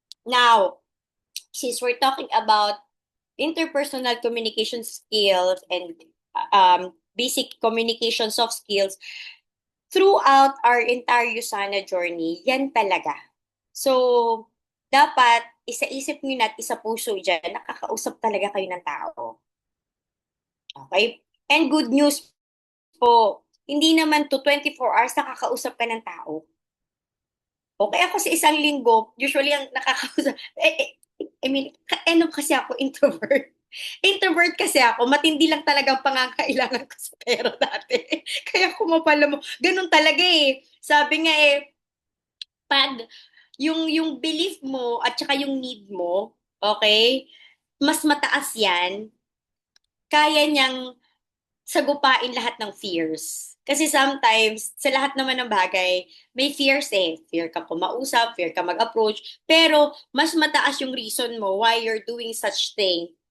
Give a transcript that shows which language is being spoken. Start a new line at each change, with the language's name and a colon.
English: Now, since we're talking about interpersonal communication skills and basic communication soft skills, throughout our entire Usana journey,
Filipino: yan talaga. So, dapat isa-isip nyo na at isa-puso dyan, nakakausap talaga kayo ng tao. Okay? And good news po, hindi naman to 24 hours nakakausap ka ng tao. Okay, ako sa isang linggo, usually ang nakakausap,
English: I mean,
Filipino: kasi ako introvert. Introvert kasi ako, matindi lang talaga ang pangangailangan ko sa pera dati. Kaya kumapala mo, ganun talaga eh. Sabi nga eh, pag yung belief mo at saka yung need mo, okay, mas mataas yan, kaya niyang sagupain lahat ng fears. Kasi sometimes, sa lahat naman ng bagay, may fears eh. Fear ka kumausap, fear ka mag-approach. Pero, mas mataas yung reason mo
English: why you're doing such thing.